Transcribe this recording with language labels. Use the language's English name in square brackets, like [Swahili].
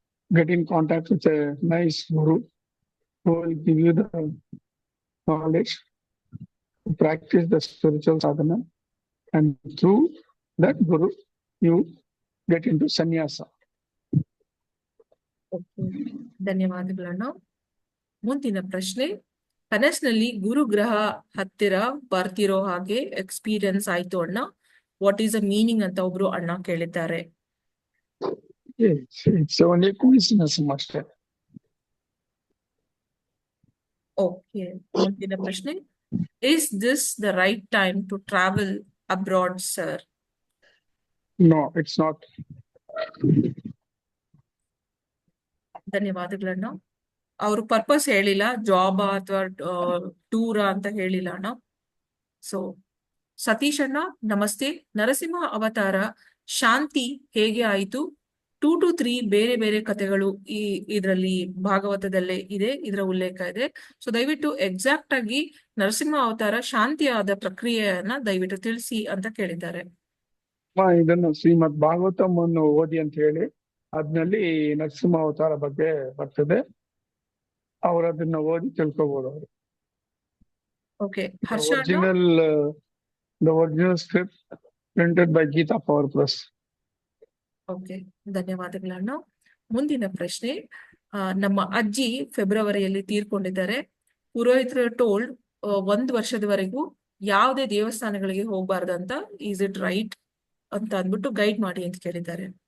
[English] Get in contact with a nice guru who will give you the knowledge to practice the spiritual sadhana, and through that guru you get into sannyasa. [Kannada] ಧನ್ಯವಾದಗಳನ್ನ. ಮುಂದಿನ ಪ್ರಶ್ನೆ, ಕನಸಿನಲ್ಲಿ ಗುರುಗ್ರಹ ಹತ್ತಿರ ಬರ್ತಿರೋ ಹಾಗೆ experience ಆಯ್ತು ಅಣ್ಣ, [English] what is the meaning [Kannada] ಅಂತ ಒಬ್ರು ಅಣ್ಣ ಕೇಳಿದ್ದಾರೆ. [English] It's only coincidence [Kannada] ಅಷ್ಟೇ. ಓಕೆ. ಮುಂದಿನ ಪ್ರಶ್ನೆ, [English] Is this the right time to travel abroad sir? No, it's not. [Kannada] ಧನ್ಯವಾದಗಳನ್ನ. ಅವರು ಪರ್ಪಸ್ ಹೇಳಿಲ್ಲ, ಜಾಬ್ ಅಥವಾ ಟೂರ ಅಂತ ಹೇಳಿಲ್ಲ ಅಣ್ಣ. ಸೊ ಸತೀಶ್ ಅಣ್ಣ, ನಮಸ್ತೆ. ನರಸಿಂಹ ಅವತಾರ ಶಾಂತಿ ಹೇಗೆ ಆಯಿತು? 2 to 3 ಬೇರೆ ಬೇರೆ ಕಥೆಗಳು ಇದರಲ್ಲಿ ಭಾಗವತದಲ್ಲೇ ಇದೆ, ಇದರ ಉಲ್ಲೇಖ ಇದೆ. ಸೊ ದಯವಿಟ್ಟು ಎಕ್ಸಾಕ್ಟ್ ಆಗಿ ನರಸಿಂಹ ಅವತಾರ ಶಾಂತಿಯಾದ ಪ್ರಕ್ರಿಯೆಯನ್ನ ದಯವಿಟ್ಟು ತಿಳಿಸಿ ಅಂತ ಕೇಳಿದ್ದಾರೆ. ಇದನ್ನು ಶ್ರೀಮದ್ ಭಾಗವತಂ ಅನ್ನು ಓದಿ ಅಂತ ಹೇಳಿ, ಅದ್ನಲ್ಲಿ ನರಸಿಂಹ ಅವತಾರ ಬಗ್ಗೆ ಬರ್ತದೆ. ಅವ್ರು ಅದನ್ನ ಓದಿ ತಿಳ್ಕೊಬಹುದು. ಅವರು ಓಕೆ. ಹರ್ಷ ಅಣ್ಣ, [English] the original script printed by Geeta Power Press. [Kannada] Okay, ಧನ್ಯವಾದಗಳನ್ನ. ಮುಂದಿನ ಪ್ರಶ್ನೆ, ನಮ್ಮ ಅಜ್ಜಿ ಫೆಬ್ರವರಿಯಲ್ಲಿ ತೀರ್ಕೊಂಡಿದ್ದಾರೆ. ಪುರೋಹಿತರು ಟೋಲ್ಡ್ 1 ವರ್ಷದವರೆಗೂ ಯಾವುದೇ ದೇವಸ್ಥಾನಗಳಿಗೆ ಹೋಗ್ಬಾರ್ದಂತ. [English] is it right [Kannada] ಅಂತ ಅಂದ್ಬಿಟ್ಟು ಗೈಡ್ ಮಾಡಿ ಅಂತ ಕೇಳಿದ್ದಾರೆ.